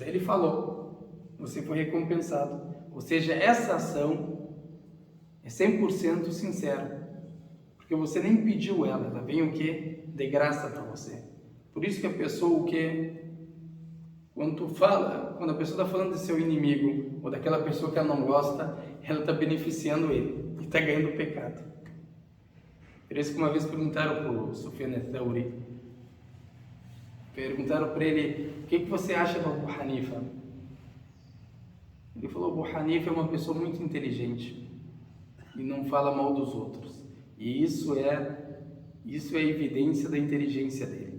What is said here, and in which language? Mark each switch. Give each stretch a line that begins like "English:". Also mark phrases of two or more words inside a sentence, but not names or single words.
Portuguese: Ele falou, você foi recompensado. Ou seja, essa ação é 100% sincera, porque você nem pediu ela vem o quê? De graça para você. Por isso que a pessoa o quê? Quando a pessoa está falando do seu inimigo, ou daquela pessoa que ela não gosta, ela está beneficiando ele, e está ganhando o pecado. Por isso que uma vez perguntaram para o Sufyan al-Thawri, perguntaram para ele: o que você acha do Abu Hanifa? Ele falou: Abu Hanifa é uma pessoa muito inteligente e não fala mal dos outros. E isso é evidência da inteligência dele.